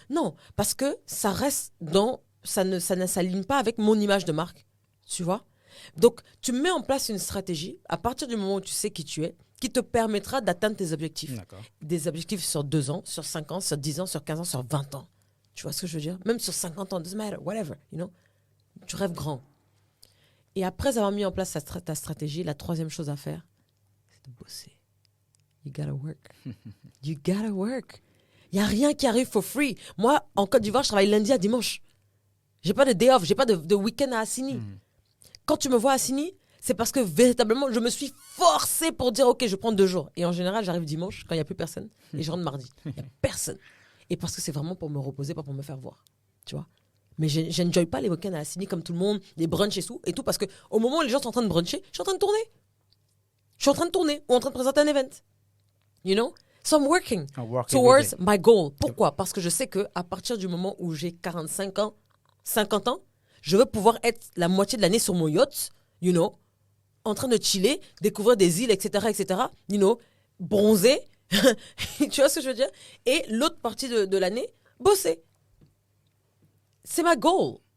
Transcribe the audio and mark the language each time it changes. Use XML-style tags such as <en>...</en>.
<fr>Non, parce que ça reste ça ne s'aligne pas avec mon image de marque. Tu vois? Donc, tu mets en place une stratégie à partir du moment où tu sais qui tu es, qui te permettra d'atteindre tes objectifs. D'accord. Des objectifs sur 2 ans, sur 5 ans, sur 10 ans, sur 15 ans, sur 20 ans. Tu vois ce que je veux dire? Même sur 50 ans,</fr> <en>doesn't matter, whatever, you know?</en> <fr>Tu rêves grand. Et après avoir mis en place ta stratégie, la troisième chose à faire, c'est de bosser.</fr> <en>You gotta work. You gotta work.</en> <fr>Il n'y a rien qui arrive for free. Moi, en Côte d'Ivoire, je travaille lundi à dimanche. J'ai pas de day off, j'ai pas de week-end à Assini. Quand tu me vois à Assini, c'est parce que véritablement, je me suis forcée pour dire, OK, je prends 2 jours. Et en général, j'arrive dimanche, quand il n'y a plus personne, et je rentre mardi. Il n'y a personne. Et parce que c'est vraiment pour me reposer, pas pour me faire voir. Tu vois? Mais je n'enjoy pas les week-ends à Assini comme tout le monde, les brunchs et tout, parce qu'au moment où les gens sont en train de bruncher, je suis en train de tourner. Je suis en train de tourner ou en train de présenter un event.</fr> <en>You know? So I'm working towards my goal.</en> <fr>Pourquoi? Parce que je sais qu'à partir du moment où j'ai 45 ans, 50 ans, je veux pouvoir être la moitié de l'année sur mon yacht, you know, en train de chiller, découvrir des îles, etc., you know, bronzer. Tu vois ce que je veux dire? Et l'autre partie de l'année, bosser. C'est ma goal.</fr>